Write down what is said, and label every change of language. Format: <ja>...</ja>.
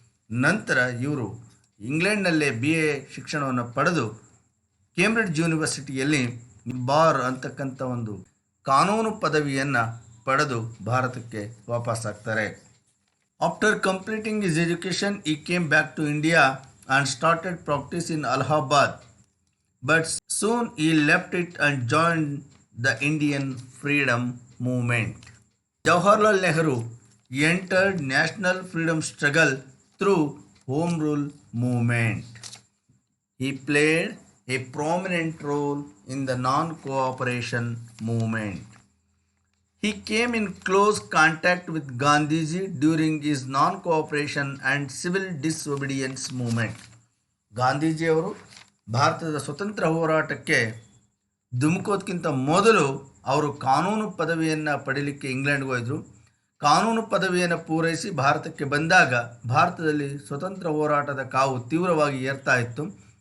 <kn>ನಂತರ ಇವರು ಇಂಗ್ಲೆಂಡ್ನಲ್ಲೇ BA ಶಿಕ್ಷಣವನ್ನು ಪಡೆದು ಕೇಂಬ್ರಿಡ್ಜ್ ಯೂನಿವರ್ಸಿಟಿಯಲ್ಲಿ ಬಾರ್ ಅಂತಕ್ಕಂಥ ಒಂದು ಕಾನೂನು ಪದವಿಯನ್ನು ಪಡೆದು ಭಾರತಕ್ಕೆ ವಾಪಸ್ಸಾಗ್ತಾರೆ.</kn> <en>After completing his education he came back to India and started practice in Allahabad, but soon he left it and joined the Indian freedom movement. Jawaharlal Nehru entered national freedom struggle through Home Rule movement. He played a prominent role in the non-cooperation movement. He came in close contact with Gandhiji during his non-cooperation and civil disobedience movement.</en> <kn>ಗಾಂಧೀಜಿಯವರು ಭಾರತದ ಸ್ವತಂತ್ರ ಹೋರಾಟಕ್ಕೆ ಧುಮುಕೋದಕ್ಕಿಂತ ಮೊದಲು ಅವರು ಕಾನೂನು ಪದವಿಯನ್ನು ಪಡೀಲಿಕ್ಕೆ ಇಂಗ್ಲೆಂಡ್ಗೆ ಹೋಯಿದ್ರು. ಕಾನೂನು ಪದವಿಯನ್ನು ಪೂರೈಸಿ ಭಾರತಕ್ಕೆ ಬಂದಾಗ ಭಾರತದಲ್ಲಿ ಸ್ವತಂತ್ರ ಹೋರಾಟದ ಕಾವು ತೀವ್ರವಾಗಿ ಏರ್ತಾ ಇತ್ತು.</kn>